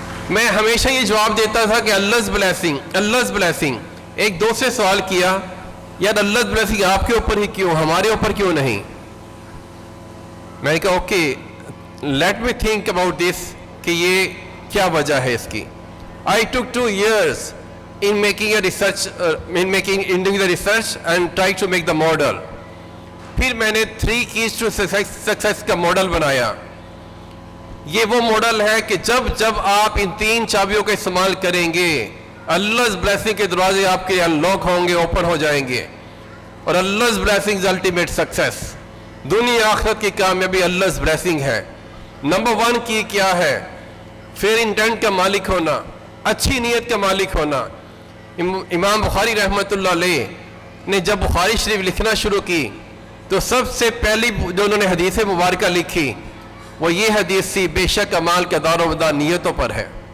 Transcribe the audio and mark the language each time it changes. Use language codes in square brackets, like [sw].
[ur] میں ہمیشہ یہ جواب دیتا تھا کہ Allah's blessing, Allah's blessing. ایک دوست سے سوال کیا, یار Allah's blessing آپ کے اوپر ہی کیوں, ہمارے اوپر کیوں نہیں؟ میں نے کہا okay, [en] let me think about this, [ur] کہ یہ کیا وجہ ہے اس کی. [en] I took 2 years in making a research, in doing the research and trying to make the model. [ur] پھر میں نے [en] 3 keys to success [ur] کا ماڈل بنایا. یہ وہ ماڈل ہے کہ جب آپ ان 3 چابیوں کا استعمال کریں گے, Allah's blessing کے دروازے آپ کے انلاک ہوں گے, اوپن ہو جائیں گے. [en] اور Allah's blessing is ultimate success. [ur] دنیا آخرت کی کامیابی Allah's blessing ہے. نمبر 1 کی کیا ہے؟ فیئر انٹینٹ کا مالک ہونا, اچھی نیت کا مالک ہونا. امام بخاری رحمۃ اللہ علیہ نے جب بخاری شریف لکھنا شروع کی تو سب سے پہلی جو انہوں نے حدیث مبارکہ لکھی وہ یہ حدیث سی, بے شک اعمال کا دار و مدار نیتوں پر ہے.